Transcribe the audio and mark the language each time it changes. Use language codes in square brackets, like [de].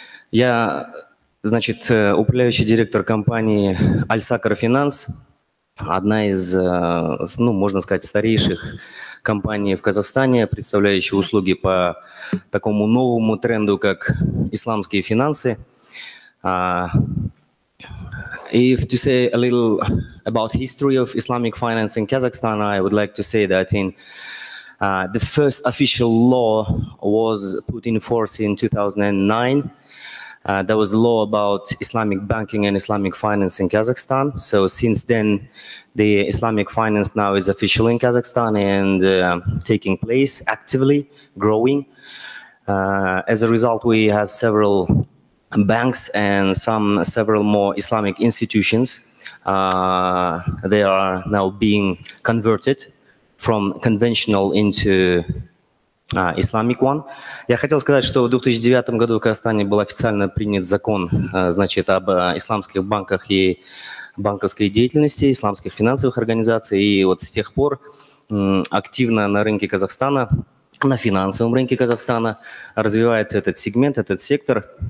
[ru] Я, значит, управляющий директор компании Al-Sakhr Finance, одна из, ну, можно сказать, старейших компаний в Казахстане, представляющая услуги по такому новому тренду, как исламские финансы. [en] If to say a little about history of Islamic finance in Kazakhstan, I would like to say that in the first official law was put in force in 2009. There was a law about Islamic banking and Islamic finance in Kazakhstan. So since then, the Islamic finance now is official in Kazakhstan and taking place actively, growing. As a result, we have several banks and several more Islamic institutions. They are now being converted from conventional into Islamic one. [ru] Я хотел сказать, что в 2009 году в Казахстане был официально принят закон, значит, об исламских банках и банковской деятельности, исламских финансовых организаций. И вот с тех пор активно на рынке Казахстана, на финансовом рынке Казахстана развивается этот сегмент, этот сектор.